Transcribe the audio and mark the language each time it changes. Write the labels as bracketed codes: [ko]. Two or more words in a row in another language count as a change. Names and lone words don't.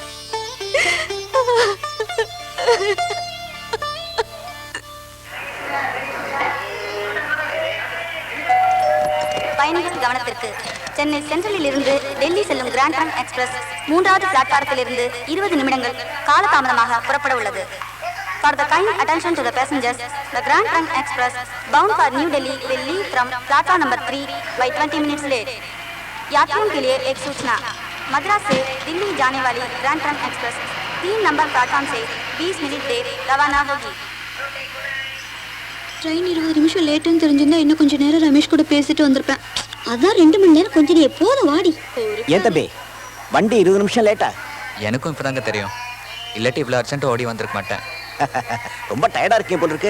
[ta] பயணிகள் கவனத்திற்கு. சென்னை சென்ட்ரலில் இருந்து டெல்லி செல்லும் கிராண்ட் ட்ரங்க் எக்ஸ்பிரஸ் 3வது பிளாட்பாரத்தில் இருந்து 20 நிமிடங்கள் காலதாமதமாக புறப்பட உள்ளது. [en] For the kind attention to the passengers, the Grand Trunk Express bound for New Delhi will leave from platform number 3 by 20 minutes late. [hi] यात्रियों के लिए एक सूचना, मद्रास से दिल्ली जाने वाली ग्रैंड ट्रंक एक्सप्रेस 3 नंबर प्लेटफॉर्म से 20 मिनट देर रवाना होगी. [ta] ட்ரெயின் 20 நிமிஷம் லேட்டுன்னு தெரிஞ்சிருந்தா இன்னும் கொஞ்சம் நேரம் ரமேஷ் கூட பேசிட்டு வந்திருப்பேன். அதான் 2 மணி நேரம் கொஞ்சம் நீ எப்போதும் வாடி. ஏன் தம்பி வண்டி 20 நிமிஷம் லேட்டா? எனக்கும் இப்பதாங்க தெரியும். இல்லாட்டி இவ்வளோ அர்ஜென்ட்டாக ஓடி வந்திருக்க மாட்டேன். ரொம்ப டயர்டா இருக்கீங்க போல இருக்கு.